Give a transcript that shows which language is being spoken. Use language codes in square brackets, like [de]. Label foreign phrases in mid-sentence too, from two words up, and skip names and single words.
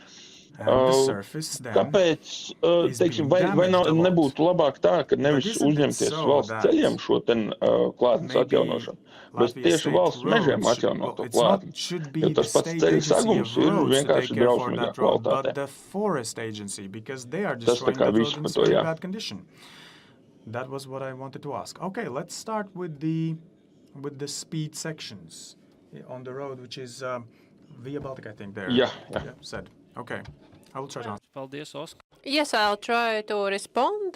[lv] Kāpēc, teiksim, vai nebūtu labāk tā, ka nevis uzņemties valsts ceļiem šo klātnes atjaunošanu, bet tieši valsts mežiem atjaunot to klātni, jo tas pats ceļa sagums ir vienkārši drausmīgā kvalitātē. Tas tā kā viss par to, jā. [en] That was what I wanted to ask. Okay, let's start with the speed sections on the road, which is Via Baltic, I think, there. Yeah. Said. Okay, I will try to answer. [lv] Paldies, Oskar. [en] Yes, I'll try to respond.